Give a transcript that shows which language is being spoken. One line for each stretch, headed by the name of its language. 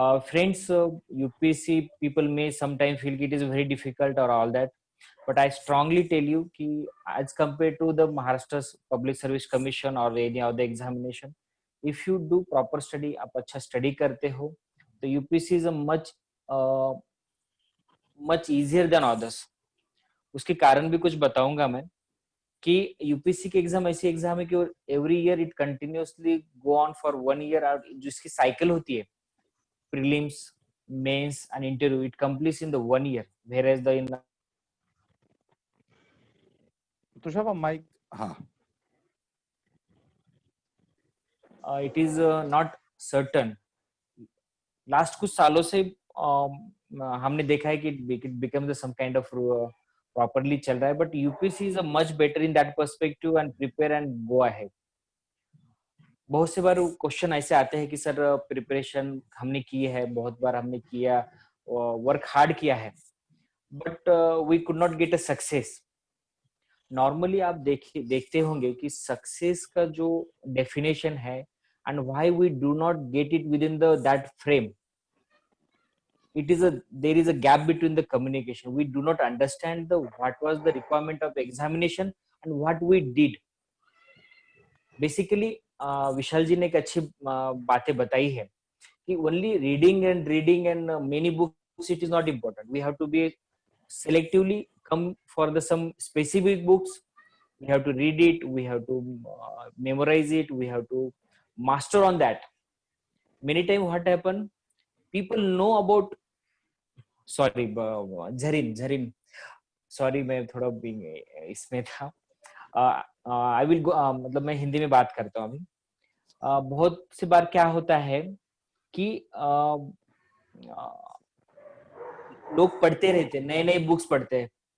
English: Friends, UPSC people may sometimes feel it is very difficult or all that, but I strongly tell you कि as compared to the Maharashtra's Public Service Commission or any other examination, if you do proper study,
Hindi: आप अच्छा study करते हो, तो
English: UPSC is a much easier than others.
Hindi: उसके कारण भी कुछ बताऊंगा मैं कि यूपीएससी के एग्जाम ऐसी एग्जाम है कि
English: every year it continuously go on for 1 year,
Hindi: और जिसकी साइकिल होती है
English: prelims, mains and interview, it completes in the 1 year, whereas the in
Hindi: Tushar mic, हाँ,
English: it is not certain.
Hindi: Last कुछ सालों से हमने देखा है कि
English: it becomes some kind of
Hindi: properly चल रहा है,
English: But UPSC is a much better in that perspective and prepare and go ahead.
Hindi: बहुत से बार क्वेश्चन ऐसे आते हैं कि सर प्रिपरेशन हमने की है, बहुत बार हमने किया, वर्क हार्ड किया है,
English: But we could not get a success.
Hindi: Normally आप देखते होंगे कि सक्सेस का जो डेफिनेशन है
English: And why we do not get it with in the that frame, there is a gap between the communication. We do not understand what was the requirement of examination and what we did.
Hindi: Basically विशाल जी ने एक अच्छी बातें बताई है कि
English: only reading and many books, it is not important. We have to be selectively come for the some specific books. We have to read it, we have to memorize it, we have to master on that. Many times what happen, people know about,
Hindi: sorry Zareen sorry, मैं थोड़ा इसमें था.
English: I will go,
Hindi: मतलब मैं हिंदी में बात करता हूँ अभी. बहुत सी बार क्या होता है कि लोग पढ़ते रहते, नए नए बुक्स पढ़ते हैं.